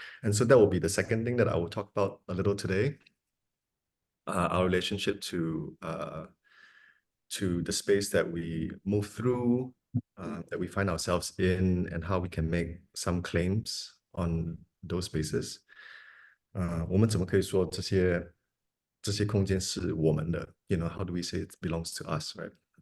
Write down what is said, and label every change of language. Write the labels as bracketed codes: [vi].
[en] And so that will be the second thing that I will talk about a little today. Our relationship to the space that we move through, that we find ourselves in, and how we can make some claims on those spaces. [zh] 我们怎么可以说这些空间是我们的? [en] You know, how do we say it belongs to us, right?